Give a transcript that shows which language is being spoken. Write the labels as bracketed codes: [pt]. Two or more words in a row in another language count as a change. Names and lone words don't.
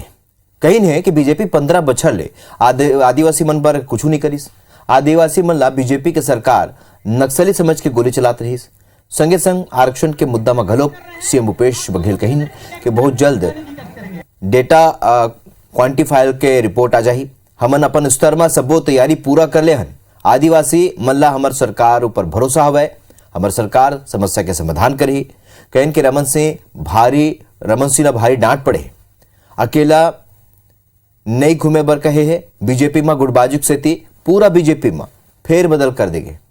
[hne] कही है कि बीजेपी 15 बछर ले आदिवासी मन पर कुछ नहीं करीस। आदिवासी मन ला बीजेपी के सरकार नक्सली समझ के गोली चलात रही। संगे संग आरक्षण के मुद्दा में घलोक सीएम भूपेश बघेल कही कि बहुत जल्द डेटा क्वांटिफायर के रिपोर्ट आ जाही। हमन अपन स्तर में सबो तैयारी पूरा कर ले हन। आदिवासी मन ला हमर सरकार ऊपर भरोसा हवय। हमर सरकार समस्या के समाधान करी। कहन के रमन सिंह ला भारी डांट पड़े। अकेला नहीं घूमे बर कहे है। बीजेपी में गुटबाजी सेती पूरा बीजेपी में फेर बदल कर देंगे।